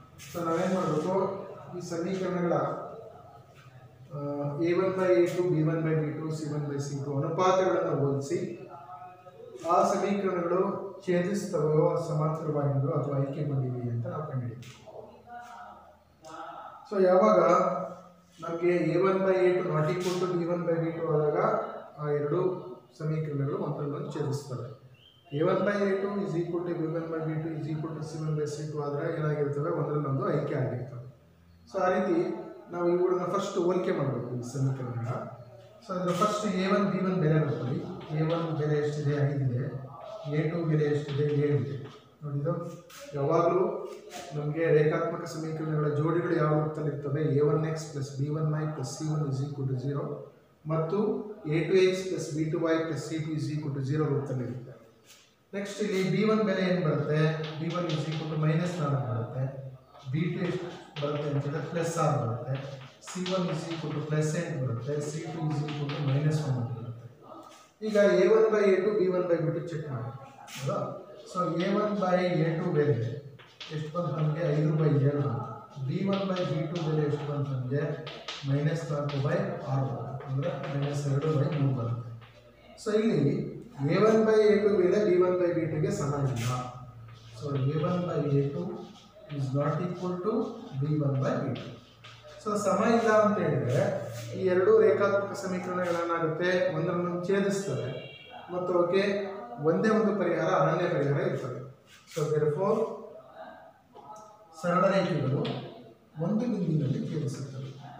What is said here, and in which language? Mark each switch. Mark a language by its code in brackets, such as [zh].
[kn] So ನಾವೇನು ಮಾಡಬೇಕು, ಈ ಸಮೀಕರಣಗಳ A1 by A2 B1 by B2 C1 by C2 ಅನುಪಾತಗಳನ್ನು ಹೋಲಿಸಿ ಆ ಸಮೀಕರಣಗಳು ಛೇದಿಸ್ತವೆಯೋ ಸಮಾಂತರವಾಗಿದೆಯೋ ಅಥವಾ ಐಕ್ಯಗೊಂಡಿವೆ ಅಂತ ನಾವು ಕಂಡುಹಿಡಿತೀವಿ. ಸೊ ಯಾವಾಗ ನಮಗೆ A1 by A2 ≠ B1 by B2 ಆದಾಗ ಆ ಎರಡು ಸಮೀಕರಣಗಳು ಒಂದರಲ್ಲೊಂದು ಛೇದಿಸ್ತವೆ. A1 by A2 = B1 by B2 = C1 by C2 ಆದರೆ ಏನಾಗಿರ್ತವೆ, ಒಂದರಲ್ಲೊಂದು ಐಕ್ಯ ಆಗಿರ್ತವೆ. ಸೊ ಆ ರೀತಿ ನಾವು ಇವುಗಳನ್ನ ಫಸ್ಟ್ ಹೋಲಿಕೆ ಮಾಡಬೇಕು ಈ ಸಮೀಕರಣಗಳ. ಸೊ ಅದರ ಫಸ್ಟ್ A1 B1 ಬೆಲೆ ಬರ್ತದೆ. A1 ಬೆಲೆ ಎಷ್ಟಿದೆ, 5 ಇದೆ. A2 ಬೆಲೆ ಎಷ್ಟಿದೆ, 7 ಇದೆ. ನೋಡಿದ್ದು ಯಾವಾಗಲೂ ನಮಗೆ ರೇಖಾತ್ಮಕ ಸಮೀಕರಣಗಳ ಜೋಡಿಗಳು ಯಾವ ರೂಪದಲ್ಲಿರ್ತವೆ, A1x + B1y + C1 = 0 ಮತ್ತು A2x + B2y + C2 = 0 ರೂಪದಲ್ಲಿರುತ್ತೆ. ನೆಕ್ಸ್ಟ್ ಇಲ್ಲಿ B1 ಬೆಲೆ ಏನು ಬರುತ್ತೆ, B1 = -4 ಬರುತ್ತೆ. B2 ಎಷ್ಟು ಬರುತ್ತೆ ಅಂತ ಹೇಳಿದ್ರೆ +6 ಬರುತ್ತೆ. C1 = +8 ಬರುತ್ತೆ. C2 = -1 ಬರುತ್ತೆ. ಈಗ A1 by A2 B1 by B2 check ಮಾಡಿ, ಹೌದಾ? ಸೊ A1 by A2 ಬೆಲೆ ಎಷ್ಟು ಬಂತು ನಮಗೆ, 5/7 ಬಂತು. B1 by B2 ಬೆಲೆ ಎಷ್ಟು ಬಂತು ನಮಗೆ, -4/6 ಅಂದರೆ -2/3 ಬರುತ್ತೆ. ಸೊ ಇಲ್ಲಿ A1 by A2 ಬೆಲೆ B1 by B2ಗೆ ಸಮ ಇಲ್ಲ. [en] ಸೊ A1 by A2 is not equal to B1 by B2. [kn] So ಸಮ ಇಲ್ಲ ಅಂತ ಹೇಳಿದರೆ ಈ ಎರಡು ರೇಖಾತ್ಮಕ ಸಮೀಕರಣಗಳೇನಾಗುತ್ತೆ, ಒಂದನ್ನು ಛೇದಿಸ್ತವೆ ಮತ್ತು ಅವಕ್ಕೆ ಒಂದೇ ಒಂದು ಪರಿಹಾರ, ಅನನ್ಯ ಪರಿಹಾರ ಇರ್ತದೆ. ಸೊ [en] therefore [kn] ಸರಳ ರೇಖೆಗಳು ಒಂದು ಬಿಂದುವಿನಲ್ಲಿ ಛೇದಿಸುತ್ತವೆ.